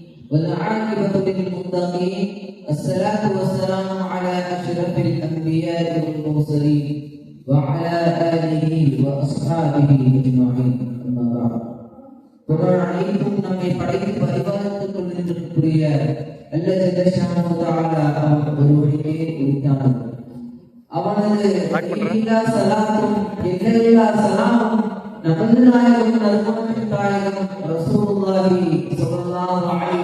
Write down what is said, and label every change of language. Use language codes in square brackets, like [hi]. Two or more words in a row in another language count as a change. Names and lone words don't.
[ar] والعاقبة للمتقين. الصلاة والسلام على أشرف الأنبياء والمرسلين وعلى آله وأصحابه أجمعين. أما بعد. [ta] புகழ் அனைத்தும் நம்மை படைத்து பரிபாலித்துக் கொண்டிருக்கக்கூடிய அல்லது [ar] جل شأنه تعالى [ta] ஒருவனுக்கே உரித்தானது. அவனது எல்லா சலாத்தும் எல்லா சலாமும் நமது நாயகம் நல்குணத்தின் நாயகம் [ar] رسول الله صلى الله عليه